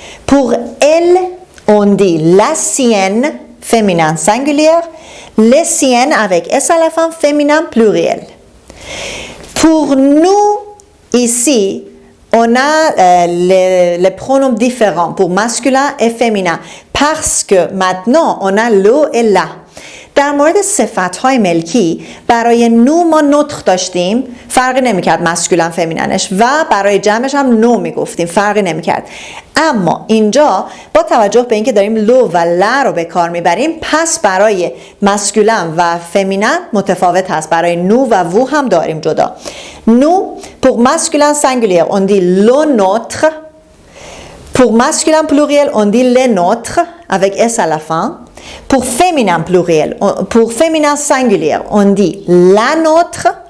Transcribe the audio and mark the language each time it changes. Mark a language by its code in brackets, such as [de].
[fr] Pour elle, on dit la sienne, féminin singulier, les siennes avec S à la fin, féminin pluriel. Pour nous, ici, on a les pronoms différents pour masculin et féminin parce que maintenant, on a le et la. [fa] در مورد صفت‌های ملکی برای نو ما نطق داشتیم، فرقی نمی‌کرد ماسکولین فمینینش، و برای جمعش هم نو میگفتیم، فرقی نمی‌کرد. اما اینجا با توجه به اینکه داریم لو و لا رو به کار میبریم، پس برای ماسکولین و فمینین متفاوت هست. برای نو و وو هم داریم جدا. [fr] نو pour masculin singulier on dit le nôtre, pour masculin pluriel on dit les nôtres avec s à la fin. Pour féminin pluriel, pour féminin singulier, on dit la nôtre.